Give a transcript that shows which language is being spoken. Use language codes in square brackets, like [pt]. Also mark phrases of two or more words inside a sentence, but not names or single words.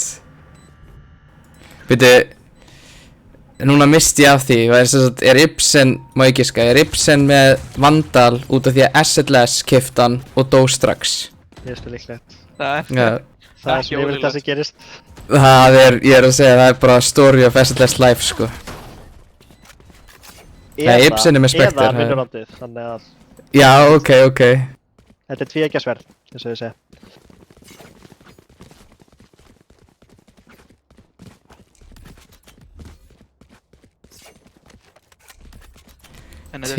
[is] Veitu, núna misti ég af því, er Ibsen, má ég giska, er Ibsen með Vandal út af því að SLS keypti hann og dó strax? finnst það líklegt. Það Já, Það er Ekki sem yfirleitt það sem gerist. ég er að segja, það er bara [en] story of SLS life, [is] sko. Nei, Ibsen er með Spectre, Eða það er- vinnurandið, þannig að Já, ok. þetta er tvíeggjasverð, eins og ég segi. En þetta er